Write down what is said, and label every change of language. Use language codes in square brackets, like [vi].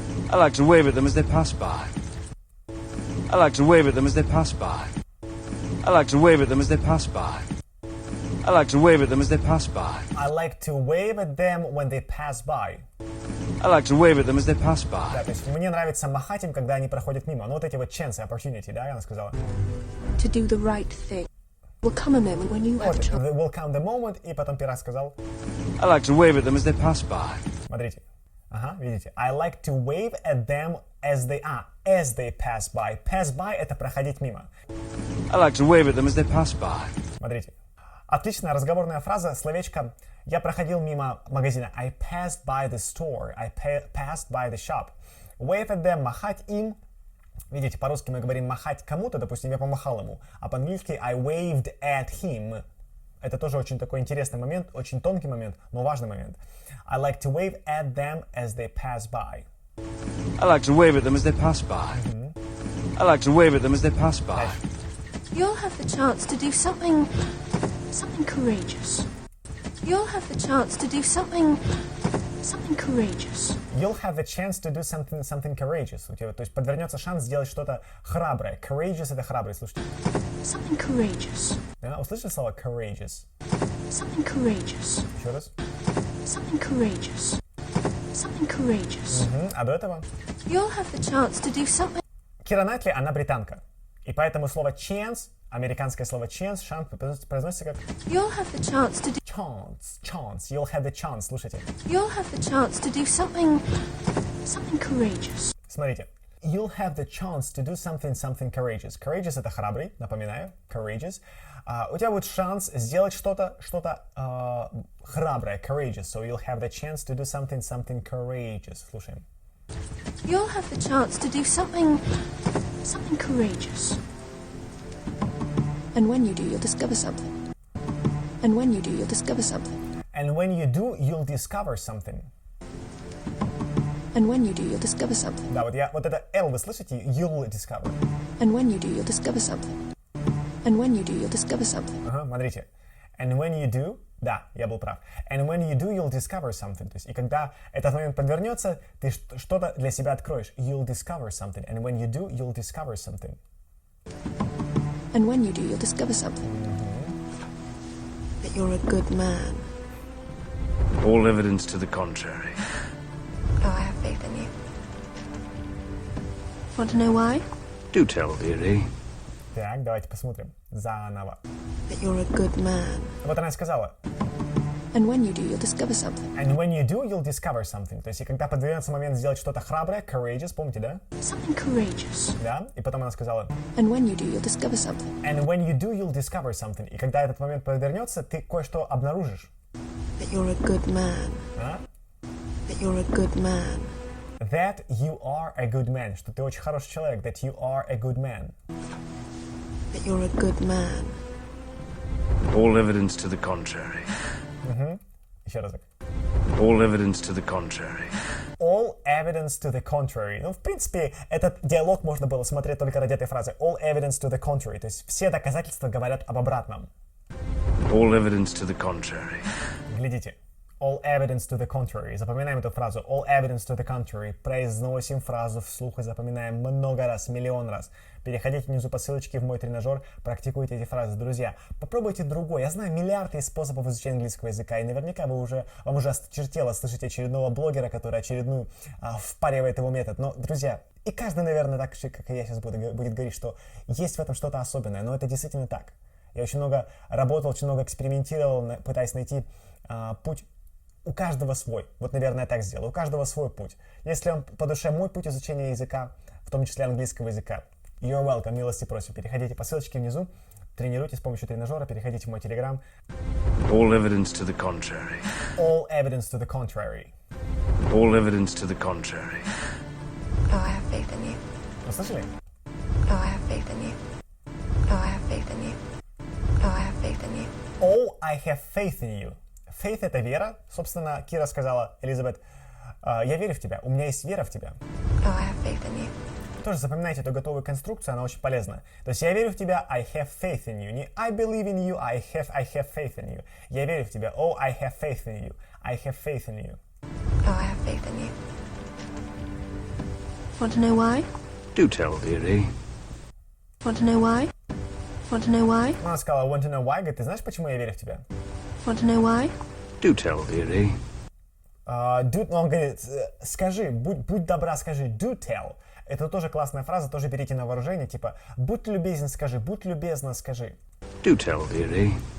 [en] I like to wave at them as they pass by. I like to wave at them as they pass by. I like to wave at them as they pass by. I like to wave at them as they pass by. I like to wave at them when they pass by. I like to wave at them as they pass by. [ru] Да, то есть мне нравится махать им, когда они проходят мимо. Ну вот эти вот [en] chance, opportunity, [ru] да, она сказала. [en] To do the right thing. Will come a moment when you have [ru] Вот, [en] a chance. will come the moment, [ru] и потом пират сказал. [en] I like to wave at them as they pass by. [ru] Смотрите. Ага, видите. [en] I like to wave at them as they pass by. Pass by [ru] — это проходить мимо. [en] I like to wave at them as they pass by. [ru] Смотрите. Отличная разговорная фраза, словечко «Я проходил мимо магазина». [en] I passed by the store. I passed by the shop. Wave at them — [ru] махать им. Видите, по-русски мы говорим «махать кому-то», допустим, я помахал ему. А по-английски [en] I waved at him. [ru] Это тоже очень такой интересный момент, очень тонкий момент, но важный момент. [en] I like to wave at them as they pass by. I like to wave at them as they pass by. I like to wave at them as they pass by. You'll have the chance to do something courageous. You'll have the chance to do something courageous. You'll have the chance to do something courageous. [ru] У тебя, то есть подвернется шанс сделать что-то храброе. Courageous — это храбрый, слушайте. [en] Something courageous. [ru] Да, услышали слово courageous? [en] Something courageous. [ru] Еще раз. [en] Something courageous. Something courageous. [ru] А до этого? [en] You'll have the chance to do something. [ru] Кира Найтли, она британка. И поэтому слово chance, американское слово chance, шанс произносится как [en] You'll have the chance to do. chance. You'll have the chance. [ru] Слушайте. [en] You'll have the chance to do something courageous. [ru] Смотрите. [en] You'll have the chance to do something courageous. [ru] Courageous — это храбрый, напоминаю. [en] Courageous. [ru] У тебя будет шанс сделать что-то храброе. [en] Courageous. So you'll have the chance to do something courageous. [ru] Слушаем. [en] You'll have the chance to do something courageous. And when you do, you'll discover something. And when you do, you'll discover something. And when you do, you'll discover something. And when you do, you'll discover something. [ru] Да, вот это L вы слышите? [en] You'll discover. And when you do, you'll discover something. And when you do, you'll discover something. [ru] Ага, смотрите. [en] And when you do, [ru] да, я был прав. [en] And when you do, you'll discover something. [ru] То есть, и когда этот момент подвернется, ты что-то для себя откроешь. [en] You'll discover something. And when you do, you'll discover something. And when you do, you'll discover something. That you're a good man. All evidence to the contrary. Oh, I have faith in you. Want to know why? Do tell, dearie. [ru] Так, давайте посмотрим. Заново. [en] That you're a good man. [ru] Вот она и сказала. [en] And when you do, you'll discover something. And when you do, you'll discover something. [ru] То есть, и когда подвернется момент сделать что-то храброе, courageous, помните, да? [en] Something courageous. [ru] Да. И потом она сказала. [en] And when you do, you'll discover something. And when you do, you'll discover something. [ru] И когда этот момент подвернется, ты кое-что обнаружишь. [en] That you're a good man. [ru] А? [en] That you're a good man. That you are a good man. [ru] Что ты очень хороший человек. [en] That you are a good man. That you're a good man. All evidence to the contrary. [ru] Еще разок. [en] All evidence to the contrary. All evidence to the contrary. [ru] Ну, в принципе, этот диалог можно было смотреть только ради этой фразы. [en] All evidence to the contrary. [ru] То есть все доказательства говорят об обратном. [en] All evidence to the contrary. [ru] Глядите. [en] All evidence to the contrary. [ru] Запоминаем эту фразу. [en] All evidence to the contrary. [ru] Произносим фразу вслух и запоминаем много раз, миллион раз. Переходите внизу по ссылочке в мой тренажер, практикуйте эти фразы. Друзья, попробуйте другой. Я знаю миллиарды способов изучения английского языка, и наверняка вам уже осточертело слышать очередного блогера, который очередную впаривает его метод. Но, друзья, и каждый, наверное, так же, как и я сейчас будет говорить, что есть в этом что-то особенное, но это действительно так. Я очень много работал, очень много экспериментировал, пытаясь найти путь. У каждого свой. Вот, наверное, я так сделаю. У каждого свой путь. Если вам по душе мой путь изучения языка, в том числе английского языка, [en] you're welcome, [ru] милости просим. Переходите по ссылочке внизу, тренируйтесь с помощью тренажера, переходите в мой телеграм. [en] All evidence to the contrary. All evidence to the contrary. All evidence to the contrary. Oh, I have faith in you. [ru] Вы слышали? [en] Oh, I have faith in you. Oh, I have faith in you. Oh, I have faith in you. Oh, I have faith in you. [ru] Faith — это вера. Собственно, Кира сказала, Элизабет, я верю в тебя, у меня есть вера в тебя. [en] Oh, I have faith in you. [ru] Тоже запоминайте эту готовую конструкцию, она очень полезна. То есть я верю в тебя, [en] I have faith in you. [ru] Не [en] I believe in you, I have faith in you. [ru] Я верю в тебя, [en] oh, I have faith in you. I have faith in you. Oh, I have faith in you. Want to know why? Do tell, dearie. Want to know why? Want to know why? [ru] Она сказала, [en] want to know why? [ru] Говорит, ты знаешь, почему я верю в тебя? [en] Want to know why? Do tell, dearie. [ru] Он говорит, скажи, будь добра, скажи, [en] do tell. [ru] Это тоже классная фраза, тоже берите на вооружение, типа, будь любезен, скажи, будь любезна, скажи. [en] Do tell, dearie.